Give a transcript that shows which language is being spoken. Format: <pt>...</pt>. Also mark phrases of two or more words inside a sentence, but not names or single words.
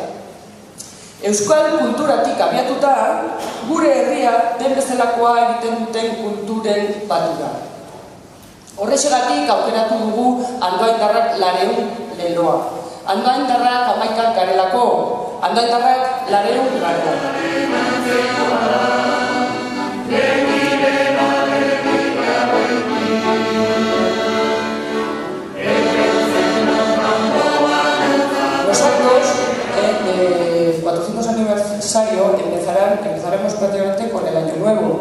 <eu>Euskal kulturatik abiatuta, gure herria den bezalakoa egiten duten kulturen batura. Horrexegatik aukeratu dugu andoaindarrak 200 leloa. Andoaindarrak 11 garelako, andoaindarrak 200 garelako.</eu> <es>Los actos del 400 aniversario empezaremos prácticamente con el Año Nuevo.</es>